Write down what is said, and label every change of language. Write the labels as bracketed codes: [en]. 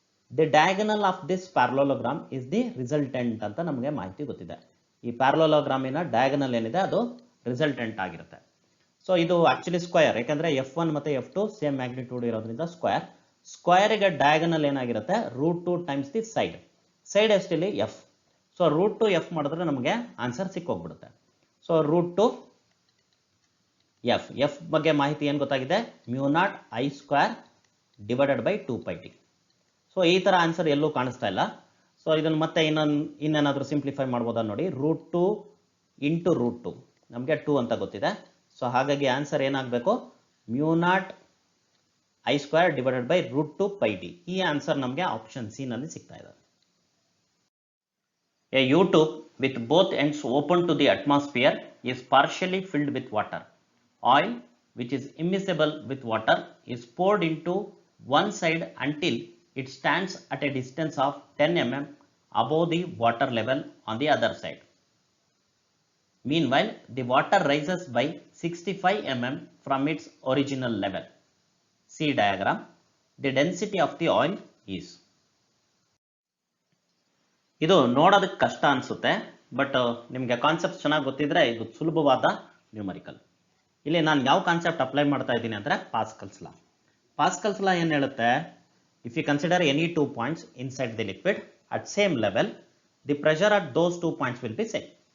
[en] The diagonal of this parallelogram is the resultant [kn] ಅಂತ ನಮಗೆ ಮಾಹಿತಿ ಗೊತ್ತಿದೆ. ಈ ಪ್ಯಾರಲೋಗ್ರಾಮಿನ ಡಯಾಗನಲ್ ಏನಿದೆ ಅದು ರಿಸಲ್ಟೆಂಟ್ ಆಗಿರುತ್ತೆ. ಸೊ ಇದು ಆಕ್ಚುಲಿ ಸ್ಕ್ವೇರ್, ಯಾಕಂದ್ರೆ F1 ಮತ್ತೆ F2 ಸೇಮ್ ಮ್ಯಾಗ್ನಿಟ್ಯೂಡ್ ಇರೋದ್ರಿಂದ ಸ್ಕ್ವೇರ್. ಸ್ಕ್ವೇರ್ಗೆ ಡಯಾಗನಲ್ ಏನಾಗಿರುತ್ತೆ, √2 times the side. Side ಎಷ್ಟಿಲ್ಲಿ F. So √2 F ಮಾಡಿದ್ರೆ ನಮಗೆ ಆನ್ಸರ್ ಸಿಕ್ಕೋಗ್ಬಿಡುತ್ತೆ. So √2 F. F ಬಗ್ಗೆ ಮಾಹಿತಿ ಏನು ಗೊತ್ತಾಗಿದೆ, μ0 I² divided by 2πd. So ಈ ತರ ಆನ್ಸರ್ ಎಲ್ಲೂ ಕಾಣಿಸ್ತಾ ಇಲ್ಲ. ಸೊ ಇದನ್ನು ಮತ್ತೆ ಇನ್ನೇನಾದ್ರೂ ಸಿಂಪ್ಲಿಫೈ ಮಾಡ್ಬೋದಾ ನೋಡಿ, √2 ಇಂಟು √2 ನಮಗೆ 2 ಅಂತ ಗೊತ್ತಿದೆ. ಸೊ ಹಾಗಾಗಿ ಆನ್ಸರ್ ಏನಾಗಬೇಕು, μ0 I² ಡಿವೈಡೆಡ್ ಬೈ √2πd. ಈ ಆನ್ಸರ್ ನಮಗೆ ಆಪ್ಷನ್ ಸಿ ನಲ್ಲಿ ಸಿಗ್ತಾ ಇದೆ. [en] A U-tube with both ends open to the atmosphere is partially filled with water. Oil, which is immiscible with water, is poured into one side until it stands at a distance of 10 mm above the water level on the other side. Meanwhile, the water rises by 65 mm from its original level. See diagram. The density of the oil is. [kn] ಇದು ನೋಡೋದಕ್ಕೆ ಕಷ್ಟ ಅನ್ಸುತ್ತೆ, but ನಿಮಗೆ concept ಚೆನ್ನಾಗಿ ಗೊತ್ತಿದ್ರೆ ಇದು ಸುಲಭವಾದ numerical. ಇಲ್ಲಿ ನಾನು ಯಾವ ಕಾನ್ಸೆಪ್ಟ್ ಅಪ್ಲೈ ಮಾಡ್ತಾ ಇದ್ದೀನಿ ಅಂದ್ರೆ ಪಾಸ್ಕಲ್ಸ್ ಲಾ. [en] Pascal's law [kn] ಏನು ಹೇಳುತ್ತೆ, [en] If you consider any 2 points inside the liquid at same level, the pressure at those 2 points will be same.